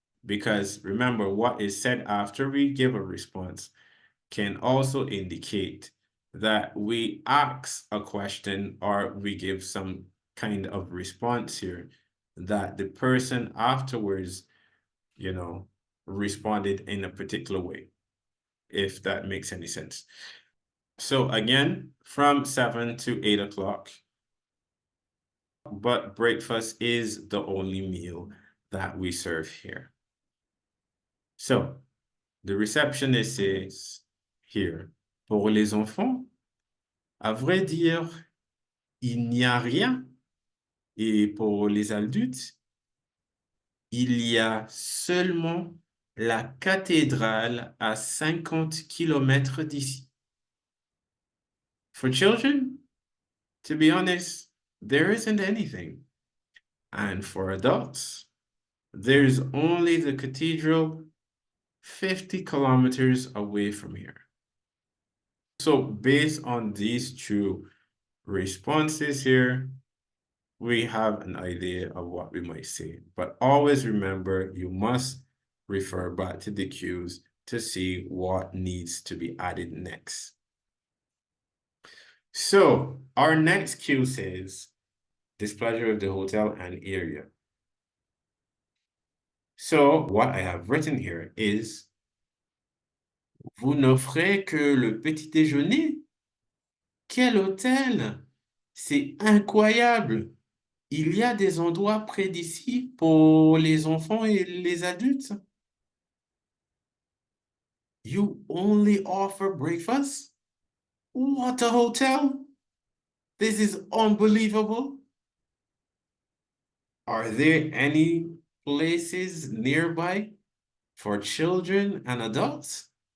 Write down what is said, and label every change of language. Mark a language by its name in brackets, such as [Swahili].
[English] Because remember, what is said after we give a response can also indicate that we ask a question or we give some kind of response here that the person afterwards, responded in a particular way, if that makes any sense. So again, from 7 to 8 o'clock, but breakfast is the only meal that we serve here. So the receptionist says here, [French] pour les enfants, à vrai dire, il n'y a rien. Et pour les adultes, il y a seulement la cathédrale à 50 kilomètres d'ici. [English] For children, to be honest, there isn't anything. And for adults, there's only the cathedral 50 kilometers away from here. So based on these two responses here, we have an idea of what we might say. But always remember, you must refer back to the cues to see what needs to be added next. So our next cue says, displeasure of the hotel and area. So what I have written here is, [French] vous n'offrez que le petit déjeuner? Quel hôtel! C'est incroyable! Il y a des endroits près d'ici pour les enfants et les adultes? [English] You only offer breakfast? What a hotel! This is unbelievable. Are there any places nearby for children and adults?